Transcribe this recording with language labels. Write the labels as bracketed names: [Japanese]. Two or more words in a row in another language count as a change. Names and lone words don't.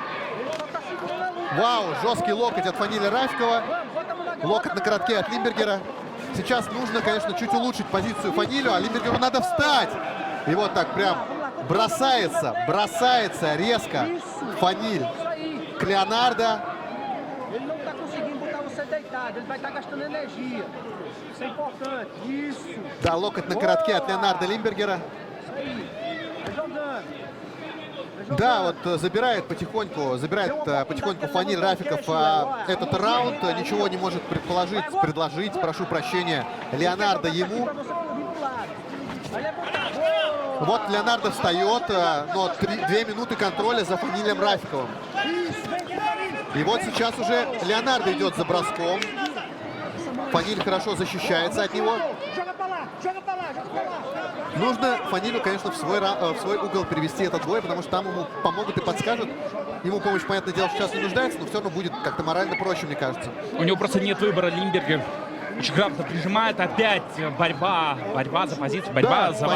[Russian] Вау, жесткий локоть от Фаниля Рафикова. Локоть на коротке от Лимбергера. Сейчас нужно, конечно, чуть улучшить позицию Фанилю, а Лимбергеру надо встать. И вот так прям бросается резко Фаниль к Леонардо. [Portuguese] Ele não está conseguindo botar você deitado, ele vai estar gastando energia. Isso é importante. Isso. [Russian] Да, локоть на коротке от Леонардо Лимбергера. [Portuguese] Vai jogando. [Russian] Да, вот забирает потихоньку Фаниль Рафиков этот раунд. Ничего не может предложить, прошу прощения, Леонардо ему. [Portuguese] Pra você vir pro lado. Vai levantar. Boa. [Russian] Вот Леонардо встает, но 2 минуты контроля за Фанилем Рафиковым. И вот сейчас уже Леонардо идет за броском. Фаниль хорошо защищается от него. [Portuguese] Joga pra lá, joga pra lá, joga pra lá. [Russian] Нужно Фанилю, конечно, в свой угол перевести этот бой, потому что там ему помогут и подскажут. Ему помощь, понятное дело, сейчас не нуждается, но все равно будет как-то морально проще, мне кажется. У него просто нет выбора. Лимбергер очень грамотно прижимает. Опять борьба за позицию, борьба за